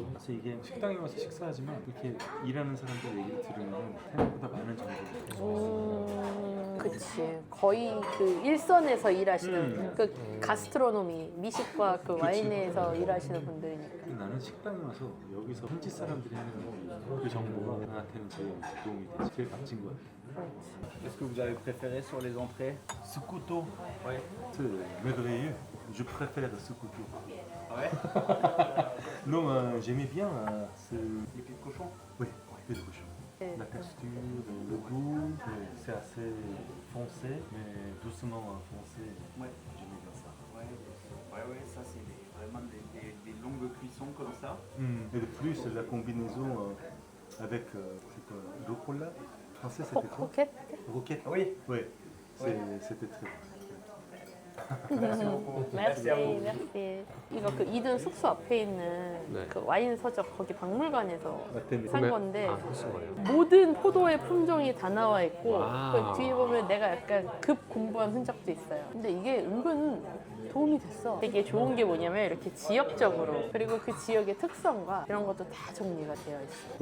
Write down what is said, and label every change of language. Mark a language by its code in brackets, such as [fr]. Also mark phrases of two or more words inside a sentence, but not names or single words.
[ko] 그래서 이게 식당에 와서 식사하지만 이렇게 일하는 사람들 얘기를 들으면 생각보다 많은 정보가 그치. 거의 그 일선에서 일하시는 그 가스트로노미, 미식과 그 와인에서 일하시는 분들이니까. 나는 식당에 와서 여기서 현지 사람들이 하는 그 정보가 나한테는 제일 도움이 되지. 제일 값진 것 같아. [fr] Est-ce que vous avez préféré sur les entrées? Ce couteau, ouais. C'est merveilleux. Je préfère ce couteau. Ouais. Non, j'aimais bien ce... Les pieds de cochon? Oui, pied de cochon. La texture, le goût, c'est assez foncé, mais doucement foncé. Ouais. J'aimais bien ça. Ouais, ça c'est vraiment des longues cuissons comme ça. Et de plus, la combinaison avec c'est quoi, rucola. Français, c'était quoi? roquette? Roquette. Oui. Oui, c'était très bon. merci, merci. [ko] 이거 그 이든 숙소 앞에 있는 네. 그 와인 서적 거기 박물관에서 어땠는지. 산 건데 하신 거예요? 모든 포도의 품종이 다 나와 있고 와우. 그 뒤에 보면 내가 약간 급 공부한 흔적도 있어요. 근데 이게 은근 도움이 됐어. 되게 좋은 게 뭐냐면 이렇게 지역적으로 그리고 그 지역의 특성과 이런 것도 다 정리가 되어 있어.